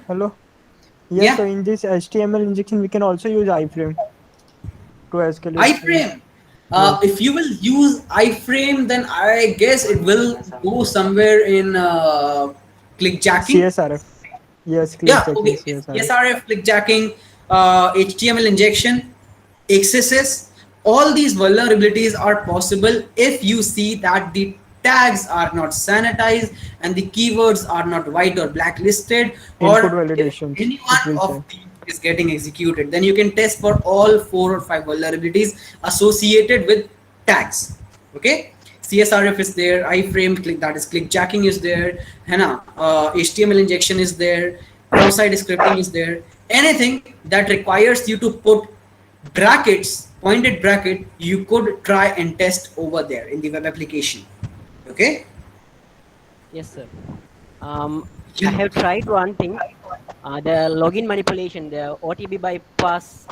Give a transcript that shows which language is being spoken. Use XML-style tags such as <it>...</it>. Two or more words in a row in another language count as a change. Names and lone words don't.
<en>hello. Yeah, so Yeah. in this HTML injection, we can also use iframe to escalate. iframe. Yes. If you will use iframe, then I guess it will go somewhere in clickjacking. CSRF. Yes, click Yeah, checking okay. CSRF. SRF, clickjacking, HTML injection, XSS, all these vulnerabilities are possible if you see that the tags are not sanitized and the keywords are not white or blacklisted, Input or if validations. any It one will of say. these is getting executed. Then you can test for all 4 or 5 vulnerabilities associated with tags. Okay. CSRF is there, iframe click, that is click jacking is there,</en> <hi>है ना,</hi> <en>HTML injection is there, cross-site scripting is there. Anything that requires you to put brackets, pointed bracket, you could try and test over there in the web application. Okay. Yes, sir. I have tried one thing, the login manipulation, the OTP bypass,</en>